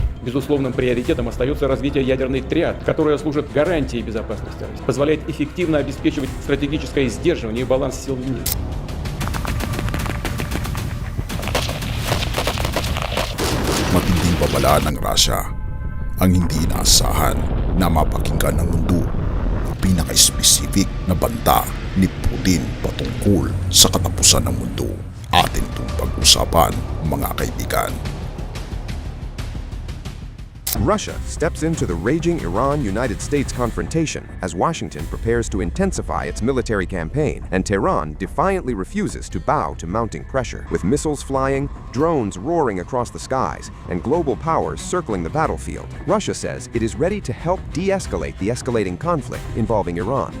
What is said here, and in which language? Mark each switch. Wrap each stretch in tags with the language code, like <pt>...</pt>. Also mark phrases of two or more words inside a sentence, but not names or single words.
<ru>Безусловным приоритетом остается развитие ядерной триады, которая служит гарантией безопасности, позволяет эффективно обеспечивать стратегическое сдерживание и баланс сил в мире.</ru> <tl>Matinding babala ng Russia ang hindi inaasahan na mapakinggan ng mundo ang pinaka-specific na banta ni Putin patungkol sa katapusan ng mundo. Atin itong pag-usapan, mga kaibigan.</tl> <en>Russia steps into the raging Iran-United States confrontation as Washington prepares to intensify its military campaign, and Tehran defiantly refuses to bow to mounting pressure. With missiles flying, drones roaring across the skies, and global powers circling the battlefield, Russia says it is ready to help de-escalate the escalating conflict involving Iran.</en>